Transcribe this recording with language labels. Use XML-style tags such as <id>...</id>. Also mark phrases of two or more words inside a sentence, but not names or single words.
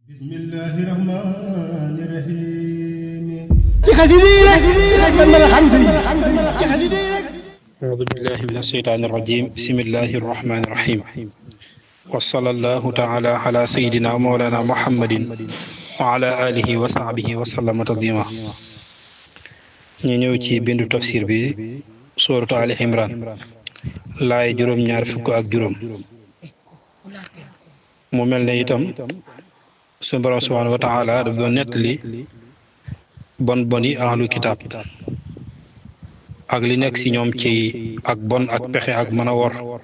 <ar>بسم الله الرحمن الرحيم</ar> <wo>ci xasida yi rek man mën a xam sëriñ ci xasida yi rek</wo> <ar>أعوذ بالله من الشيطان الرجيم بسم الله الرحمن الرحيم وصلى الله تعالى على سيدنا ومولانا محمد وعلى آله وصحبه وسلم تسليما</ar> <wo>ñu ñëw ci bindu tafsir bi sooratu Ali Imran laay juróom-ñaar fukk ak juróom mu mel ne itam suñu borom</wo> <ar>سبحانه وتعالى</ar> <wo>daf doon nettali bon yi</wo> <ar>أهل الكتاب</ar> <wo>ak li nekk ci ñoom ci ak bon ak pexe ak mën a wor</wo>